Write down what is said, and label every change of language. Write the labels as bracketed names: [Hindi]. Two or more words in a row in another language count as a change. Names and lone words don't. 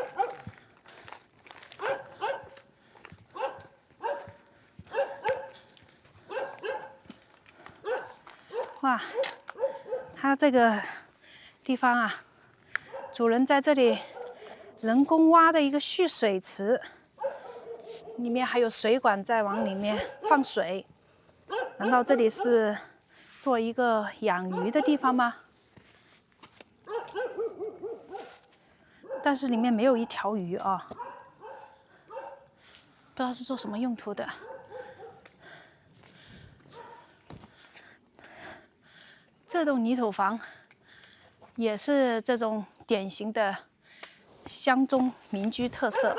[Chinese] 哇，它這個地方啊，主人在這裡人工挖的一個蓄水池。裡面還有水管在往裡面放水，難道這裡是做一個養魚的地方嗎？但是裡面沒有一條魚啊，不知道是做什麼用途的。這棟泥土房也是這種典型的鄉中民居特色。